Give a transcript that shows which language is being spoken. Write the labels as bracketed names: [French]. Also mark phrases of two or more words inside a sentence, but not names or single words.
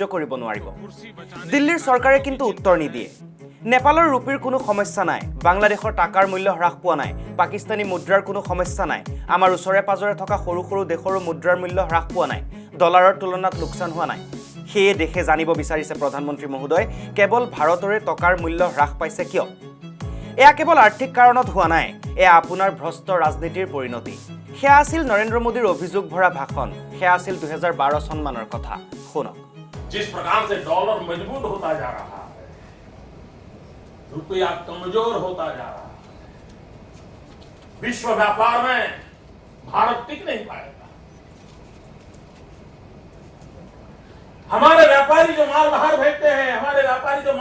[Assamese] কৰিব নোৱাৰিব দিল্লীৰ চৰকাৰে কিন্তু উত্তৰ নিদিয়ে নেপালৰ ৰুপিৰ কোনো সমস্যা নাই বাংলাদেশৰ টাকাৰ মূল্য হ্ৰাস পোৱা নাই পাকিস্তানী মুদ্ৰাৰ কোনো সমস্যা নাই আমাৰ ওচৰে পাজৰে থকা সৰু সৰু দেশৰো মুদ্ৰাৰ মূল্য হ্ৰাস পোৱা নাই ডলাৰৰ তুলনাত লোকচান হোৱা নাই সেয়ে দেখে জানিব বিচাৰিছে প্ৰধানমন্ত্ৰী মহোদয় কেৱল ভাৰতৰে টকাৰ মূল্য হ্ৰাস পাইছে কিয় এয়া কেৱল আৰ্থিক কাৰণত হোৱা নাই এয়া আপোনাৰ ভ্ৰষ্ট ৰাজনীতিৰ পৰিণতি সেয়া আছিল নৰেন্দ্ৰ মোদীৰ অভিযোগ ভৰা ভাষণ সেয়া আছিল 2012 সন্মানৰ কথা শুনক [Hindi] जिस प्रकार से डॉलर मजबूत होता जा रहा है रुपया कमजोर होता जा रहा है विश्व व्यापार में भारत टिक नहीं पाएगा हमारे व्यापारी जो माल बाहर भेजते हैं हमारे व्यापारी जो